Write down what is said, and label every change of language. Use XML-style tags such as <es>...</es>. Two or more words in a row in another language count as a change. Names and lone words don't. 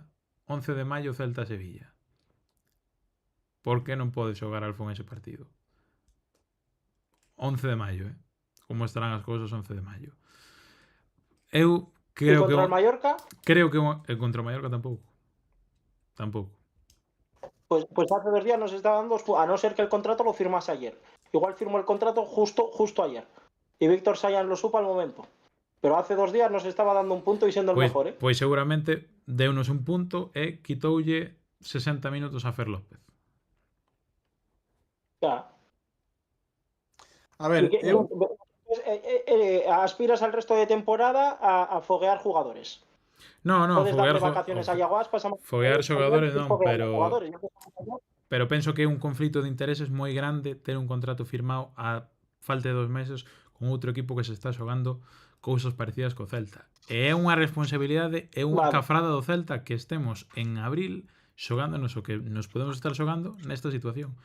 <gl>11 de maio, Celta-Sevilla. Por que non pode xogar Alfon ese partido? 11 de maio, Como estarán as cousas 11 de maio? Eu creo que... contra o Mallorca? Creo que contra o Mallorca tampouco.</gl> <es>Pues hace 2 días nos está dando, a no ser que el contrato lo firmase ayer. Igual firmó el contrato justo ayer. Y Víctor Sayan lo supo al momento. Pero hace 2 días nos estaba dando un punto y siendo el mejor,</es> <gl>Pois seguramente deunos un punto e quitoulle 60 minutos a Fer López.</gl> <es>Ya. A ver, aspiras al resto de temporada a foguear jugadores. No,</es> <gl>Podes darle vacaciones a Iago Aspas, foguear xogadores non, pero penso que é un conflito de intereses moi grande ter un contrato firmado a falta de 2 meses con outro equipo que se está xogando cousas parecidas co Celta. E é unha responsabilidade, é unha cafrada do Celta que estemos en abril xogándonos o que nos podemos estar xogando nesta situación.</gl>